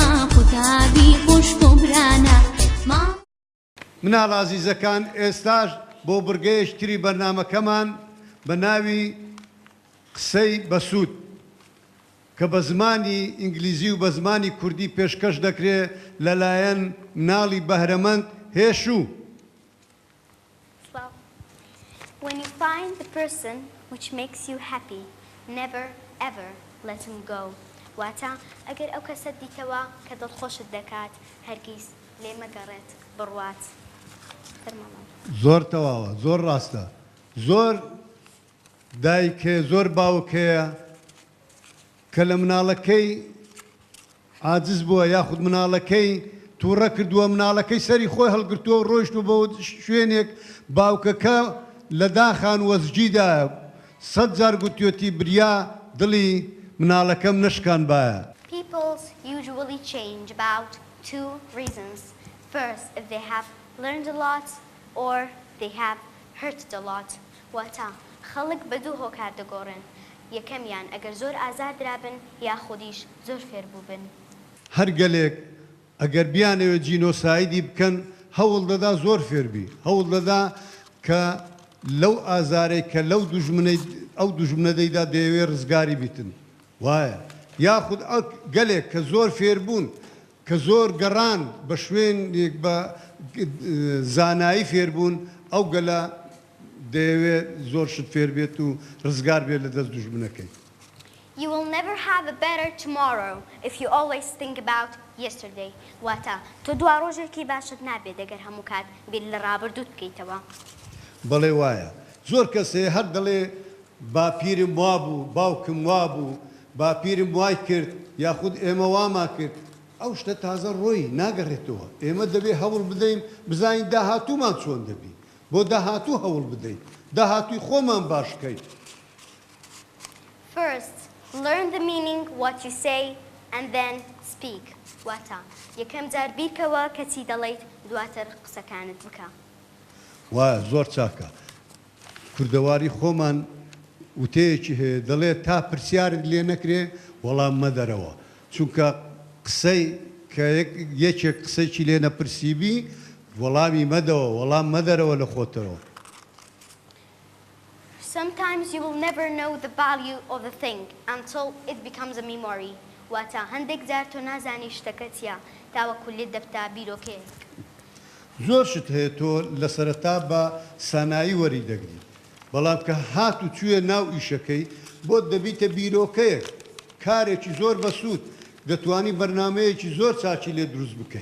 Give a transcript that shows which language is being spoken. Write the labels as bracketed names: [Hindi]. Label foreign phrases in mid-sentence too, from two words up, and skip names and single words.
[Central Kurdish] مناڵ ئازیزەکان ئێستاش بۆ بڕگەیەشتری بەرنامەکەمان بە ناوی قسەی بەسوود کە بە زمانی ئینگلیزی و بە زمانی کوردی پێشکەش دەکرێت لەلایەن مناڵی بەهرەمەند هێشوو. [English] When you find the person which makes you happy, never ever let him go. [Central Kurdish] واتە ئەگەر ئەو کەسە دیتەوە کە دڵخۆشت دەکات هەرگیز لێ مەگەڕێت بڕوات. زۆر تەواوە، زۆر ڕاستە. زۆر دایکێ زۆر باوکەیە کە لە مناڵەکەی عاجز بووە یاخود مناڵەکەی تووڕە کردووە، مناڵەکەی سەری خۆی هەڵگرتووە و ڕۆیشتووە بۆ شوێنێک، باوکەکە لە داخان وەزجیدایە 100 جار گوتیۆتی بریا دڵی مناڵەکەم نشکان باە. [English] People usually change about 2 reasons. First, if they have learned a lot or they have hurted a lot. [Central Kurdish] واتە خەڵک بە دوو هۆکار دەگۆڕن. یەکەمیان ئەگەر زۆر ئازار درابن یا خودیش زۆر فێر بووبن. هەر گەلێک ئەگەر بیانەوێ جینۆسایدی بکەن هەوڵ دەدا زۆر فێربی، هەوڵ دەدا کە لەو ئازارەی کە لەو ئەو دوژمنەدەیدا دەیەوێ ڕزگاری بیتن. وایە یاخود گەلێک کە زۆر فێربوون کە زۆر گەڕان بە شوێنێک بە زانایی فێربوون ئەو گەلە دەیەوێت زۆر شت فێر بێت و ڕزگار بێت لە دەست دوژمنەکەی. [English] You will never have a better tomorrow if you always think about yesterday. [Central Kurdish] واتە تۆ دوا ڕۆژێکی باشت نابێت ئەگەر هەموو کات بیر لە ڕابردووت بکەیتەوە. بەڵێ وایە زۆر کەسێ هەر دەڵێ باپیرم وا بوو، باوکم وا بوو، باپیرم وای کرد یاخود ئێمە واما کرد. ئەو شتە تازە ڕۆی ناگەڕێتەوە. ئێمە دەبێ هەوڵ بدەین بزانین داهاتوومان چۆن دەبی، بۆ داهاتوو هەوڵ بدەین، داهاتووی خۆمان باشکەین. [English] First, learn the meaning what you say and then speak. [Central Kurdish] واتە یەکەم جار بیرکەوە کەچی دەڵێیت دواتر قسەکانت بکە. وایە زۆر چاکە. کوردەواری خۆمان وتەیەکی هەیە دەڵێت تا پرسیارت لێ نەکرێ وەڵام مەدەرەوە، چونکە قسەی کە یەکێک قسەیکی لێ نەپرسیبی وەڵامی مەدەوە، وەڵام مەدەرەوە لە خۆتەوە. [English] Sometimes you will never know the value of the thing until it becomes a memory. [Central Kurdish] واتە هەندێک جار تۆ نازانی شتەکە چییە تاوەکو لێت دەبتا بیرۆکەیەک. زۆر شت هەیە تۆ لە سەرەتا بە سانایی وەری دەگری، بەڵام کە هات و چوویە ناو ئیشەکەی بۆت دەبیتە بیرۆکەیەک، کارێکی زۆر بەسوود دەتوانی بەرنامەیەکی زۆر چاکی لێ دروست بکەیت.